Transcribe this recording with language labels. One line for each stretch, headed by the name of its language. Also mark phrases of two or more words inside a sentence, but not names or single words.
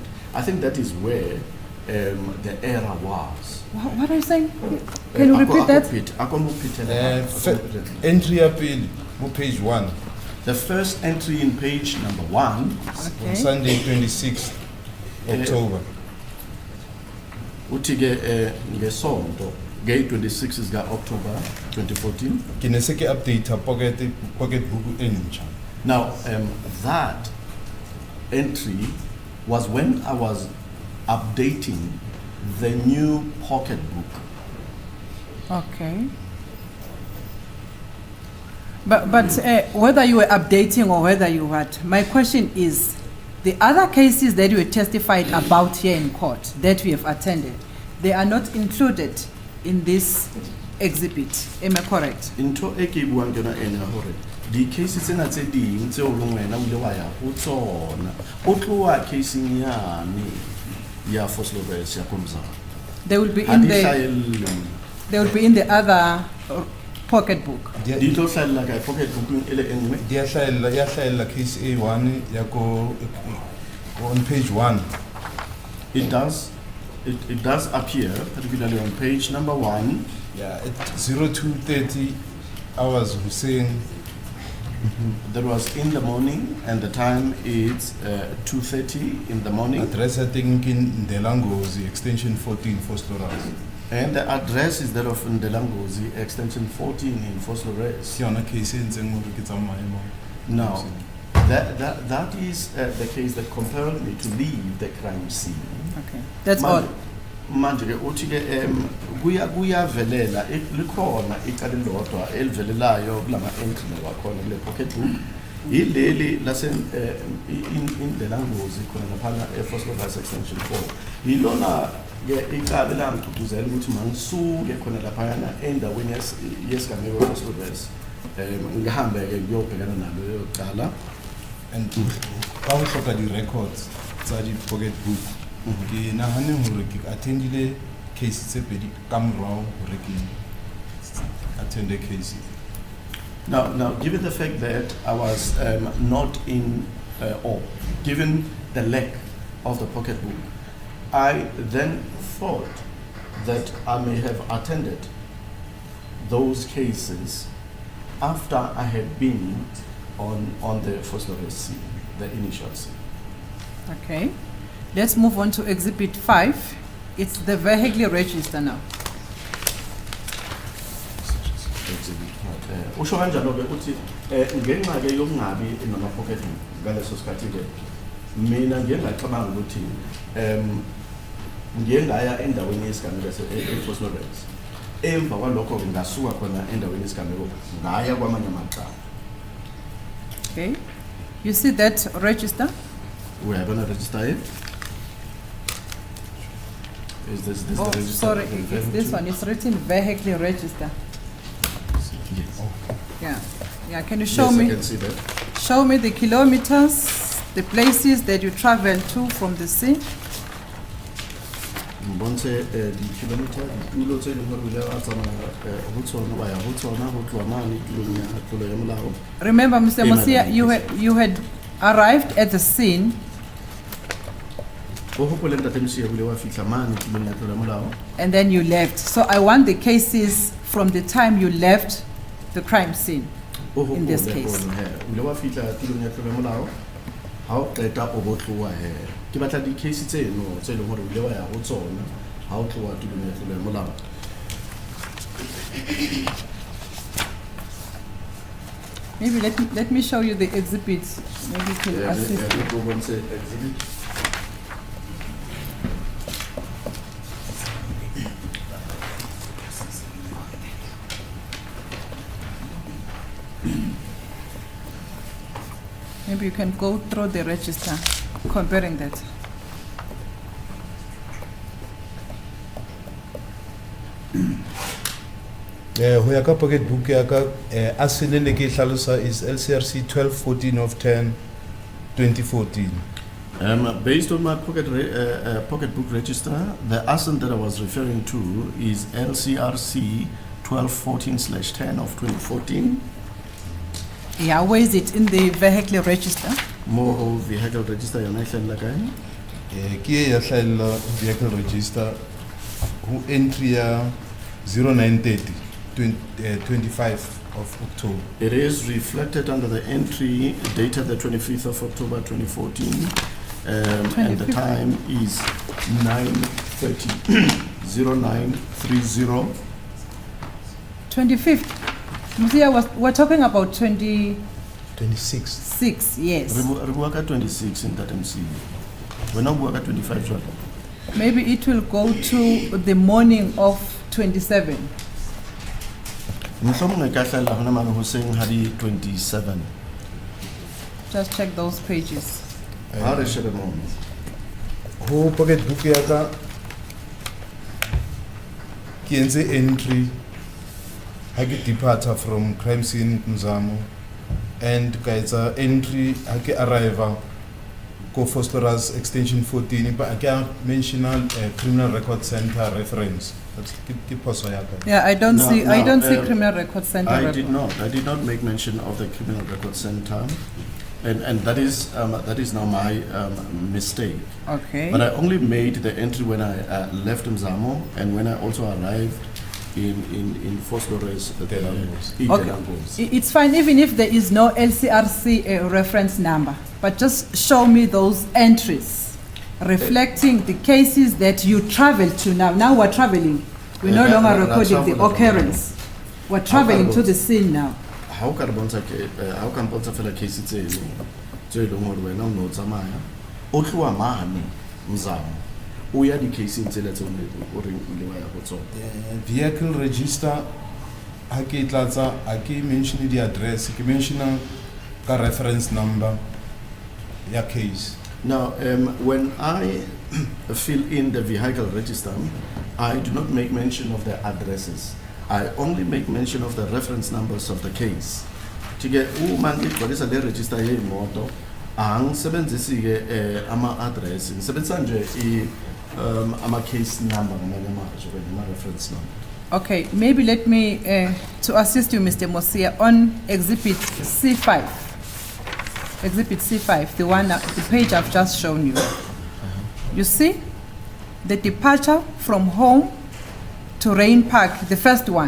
English: I think that is where the error was. What are you saying? Can you repeat that? Entry appeal, page 1, The first entry in page number 1, on Okay. Sunday 26th October.
Zulu: uthi ke ngesonto nge 26 ga October 2014.
Southern Sotho: Ke ne se ke
English: update pocket book
Southern Sotho: entsha.
English: Now that entry was when I was updating the new pocket book. Okay. But whether you were updating or whether you had, my question is, the other cases that you were testified about here in court that we have attended, they are not included in this exhibit. Am I correct?
Southern Sotho: Into e ke buang ke yona ena hore di cases tsena tse ding tse o leng wena o ile wa ya ho tsona o tloa casing yane ya Fosloves ya Komzana.
English: They will be
Southern Sotho: Ha
English: in
Southern Sotho: di
English: the
Southern Sotho: hlahelle.
English: they will be in the other pocketbook.
Southern Sotho: Di tlo hlahella ka
English: pocket book
Southern Sotho: e le engwe. Ya hlahella case A1 ya ko
English: on page 1. It does appear, particularly on page number 1. Yeah, at 02:30 hours Hussein. That was in the morning, and the time is 2:30 in the morning. Address I think in Ndelangozi, extension 14 Fosloras. And the address is that of Ndelangozi, extension 14 in Foslores.
Southern Sotho: Ke yona case e ntseng hore ke tsamaya mo.
English: Now, that is the case that compelled me to leave the crime scene. Okay. That's all.
Zulu: Manje ke uthi ke kuyavelela likhona icala elilodwa elivelelayo kulama entry lakhona kule
English: pocket book
Zulu: yileli lase
English: in the language
Zulu: khona lapha eFosloves extension 4 yilona ke icala langigcugcuzela ukuthi mangisuke khona lapha yana endaweni yesigameko eFosloves ngihambe ke ngiyobhekana nalo leyo cala.
Southern Sotho: And ka ho hloka di records tsa di
English: pocket book.
Southern Sotho: Ke nahane hore ke attendile case tse pedi ka morao hore ke
English: attend the case. Now, given the fact that I was not in, or given the lack of the pocket book, I then thought that I may have attended those cases after I had been on the Fosloves scene, the initial scene. Okay. Let's move on to exhibit 5. It's the vehicle register now.
Zulu: Usho kanjalo ke uthi ngenxa ke yokungabi noma pocket book ngaleso sikhathi ke mina ngiye ngacabanga ukuthi ngiye ngaya endaweni yesigameko eFosloves emva kwalokho ngasuka khona endaweni yesigameko ngaya kwamanye amacala.
English: Okay. You see that register? We are going to register it. Is this Oh, the register? sorry, it's this one. It's written vehicle register. Yes. Yeah. Yeah. Can you show Yes, I me? can see that. Show me the kilometers, the places that you travel to from the scene.
Southern Sotho: Mbonse di kilometer di tulo tse leng hore o ile wa tsamaya ho tsona wa ya ho tsona ho tloha mane tulong ya tlolo ya molao.
English: Remember, Mr. Yeah, Mosia, madam. you had arrived at the scene
Southern Sotho: O hopole ntate Mosia o ile wa fihla mane tulong ya tlolo ya molao.
English: and then you left. So I want the cases from the time you left the crime scene.
Southern Sotho: O
English: In this
Southern Sotho: hopole
English: case.
Southern Sotho: hore o ile wa fihla tulong ya tlolo ya molao. Ha o qeta o bo tloha he. Ke batla di case tseno tse leng hore o ile wa ya ho tsona ha o tloha tulong ya tlolo ya molao.
English: Maybe let me show you the exhibits. Maybe you can assist. Yeah, go on, say exhibit. Maybe you can go through the register, comparing that.
Southern Sotho: Ho ya ka
English: pocket book
Southern Sotho: ya ka aselele ke hlalosa
English: is LCRC 1214 of 10 2014. Based on my pocketbook register, the assent that I was referring to is LCRC 1214/10 of 2014. Yeah, where is it in the vehicle register?
Southern Sotho: More
English: vehicle register
Southern Sotho: yona e hlahella kae? Ke e ya hlahella
English: vehicle register
Southern Sotho: who entry ya 0930 25 of October.
English: It is reflected under the entry dated the 25th of October 2014, and the 25th. time is 9:30, 0930. 25th. Musia, we're talking about 26, 26. yes.
Southern Sotho: Re bua ka 26
English: in that MC.
Southern Sotho: Wena o bua ka 25 jwale.
English: Maybe it will go to the morning of 27.
Southern Sotho: Mohlomong e ka hlahella hona mane hoseng ha di 27.
English: Just check those pages.
Southern Sotho: Ha re shebe moo. Ho pocketbook ya ka ke entse entry ha ke
English: departure from crime scene
Southern Sotho: Mzamo, and ka etsa entry ha ke arrive ko Phosphorus
English: extension 14 but I can mention criminal record center reference.
Southern Sotho: That's ke poso ya ka.
English: Yeah, I don't No, see. I no, don't see criminal record center. I did not make mention of the criminal record center, and that is now my mistake. Okay. But I only made the entry when I left Mzamo and when I also arrived in Phosphorus. Okay. It's fine even if there is no LCRC reference number, but just show me those entries reflecting the cases that you travel to now. Now we're traveling. We're no longer recording the occurrence. We're traveling to the scene now. How can
Southern Sotho: bontsha fela case tse e leng hore wena o no tsamaya o tloa mane Mzamo o ya di case tsela tse o re ile wa ya go tsona.
English: Vehicle register
Southern Sotho: ha ke tlatsa ha ke
English: mention the address
Southern Sotho: ke mention ka
English: reference number
Southern Sotho: ya case.
English: Now, when I fill in the vehicle register, I do not make mention of the addresses. I only make mention of the reference numbers of the case.
Zulu: Tike umangit kwalisa le register ye imoto angisebenzisi ke ama address ngisebenzisa nje ama
English: case number
Zulu: ngamanye amazwi ama
English: reference number. Okay, maybe let me to assist you, Mr. Mosia, on exhibit C5. Exhibit C5, the page I've just shown you. You see the departure from home to Rain Park, the first one.